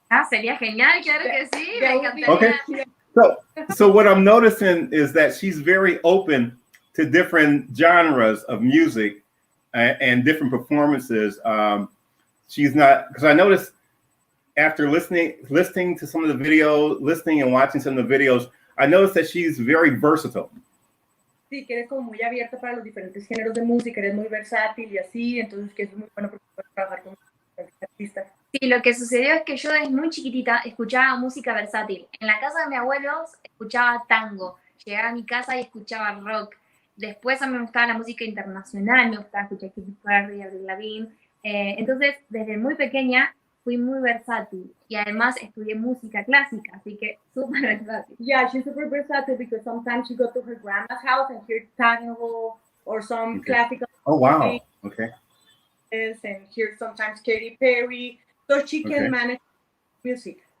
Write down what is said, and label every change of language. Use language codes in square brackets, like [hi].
[es] Sería genial, claro que sí, me encantaría. [en] Okay. So what I'm noticing is that she's very open to different genres of music and different performances. She's not, because I noticed after listening to some of the videos, listening and watching some of the videos, I noticed that she's very versatile. [es] Sí, que eres como muy abierta para los diferentes géneros de música, eres muy versátil y así, entonces que eso es muy bueno porque puedes trabajar con artistas. Sí, lo que sucedió es que yo desde muy chiquitita escuchaba música versátil. En la casa de mis abuelos escuchaba tango, llegaba a mi casa y escuchaba rock. Después a mí me gustaba la música internacional, me gustaba escuchar Katy Perry, Avril Lavigne. Entonces, desde muy pequeña fui muy versátil y además estudié música clásica, así que súper versátil. [en] Yeah, she's super versatile because sometimes she go to her grandma's house and hear tango or some classical. Oh, wow. Okay. And hear sometimes Katy Perry, so she can manage music.